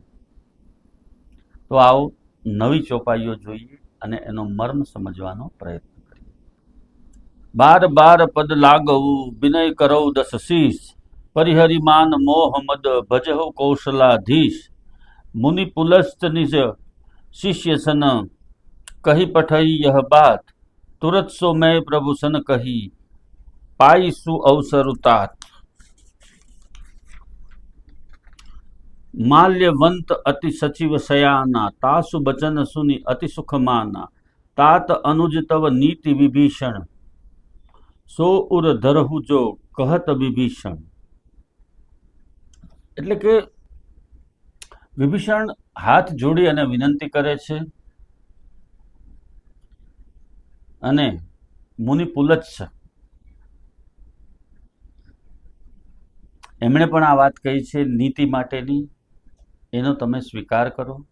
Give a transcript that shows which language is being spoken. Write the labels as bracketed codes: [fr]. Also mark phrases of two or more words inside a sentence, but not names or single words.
[gu] તો આવો નવી ચોપાઈઓ જોઈએ અને એનો મર્મ સમજવાનો પ્રયત્ન કરીએ. [awa] बार बार पद लागवुं विनय करव दस शीश, परिहरिमान मोह मद भजहु कौशलाधीश, मुनि पुलस्त निज शिष्य सन कही पठई यह बात, तुरत सो मैं प्रभु सन कही पाई सु अवसर तात. माल्यवंत अति सचिव सयाना, तासु बचन सुनि अति सुख माना, तात अनुज तव नीति विभीषण, सो उर धरहु जो कहत विभीषण. [gu] એટલે કે વિભીષણ હાથ જોડી અને વિનંતી કરે છે અને મુનિ પુલત્સ એમણે પણ આ વાત કહી છે નીતિ માટેની, એનો તમે સ્વીકાર કરો.